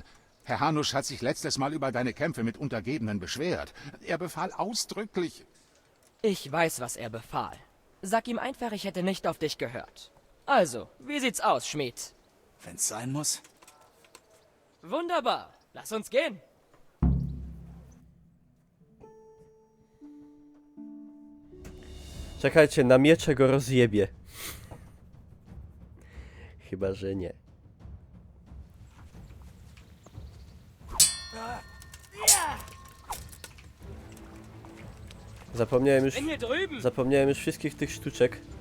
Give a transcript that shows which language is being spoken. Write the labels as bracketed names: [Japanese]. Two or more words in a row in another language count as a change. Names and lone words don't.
[German] Herr Hanusch hat sich letztes Mal über deine Kämpfe mit Untergebenen beschwert. Er befahl ausdrücklich... Ich weiß, was er befahl. Sag ihm einfach, ich hätte nicht auf dich gehört. Also, wie sieht's aus, Schmied? Wenn's sein muss. Wunderbar. Lass uns gehen. [Polish] Czekajcie, na miecze go rozjebie. Chyba, że nie. Zapomniałem już wszystkich tych sztuczek.